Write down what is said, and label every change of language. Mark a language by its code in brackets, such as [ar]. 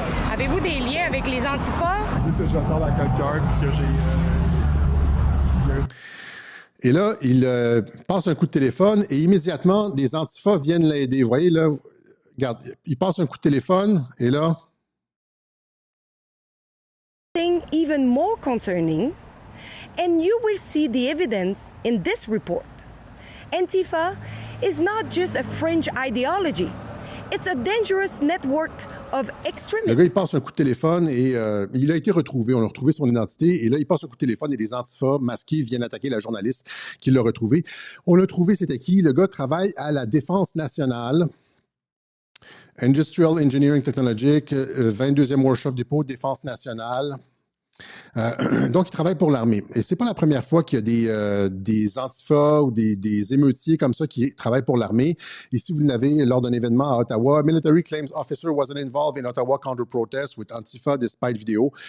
[fr] Avez-vous des liens avec les Antifas? Est-ce que je ressemble à quelqu'un que j'ai... Et là, il passe un coup de téléphone et immédiatement, des Antifas viennent l'aider. Vous voyez, là, regarde, il passe un coup de téléphone et là... [en] Even more concerning, and you will see the evidence in this report. Antifa is not just a fringe ideology. It's a dangerous network of extremism. [fr] Le gars, il passe un coup de téléphone et il a été retrouvé. On a retrouvé son identité. Et là, il passe un coup de téléphone et des antifas masqués viennent attaquer la journaliste qui l'a retrouvé. On l'a trouvé, c'était qui? Le gars travaille à la Défense nationale. Industrial Engineering Technologic, 22e Workshop Dépôt, Défense nationale. Donc, il travaille pour l'armée. Et c'est pas la première fois qu'il y a des antifas ou des émeutiers comme ça qui travaillent pour l'armée. Ici, vous l'avez lors d'un événement à Ottawa. [en] Military claims officer wasn't involved in Ottawa counter-protest with Antifa despite video.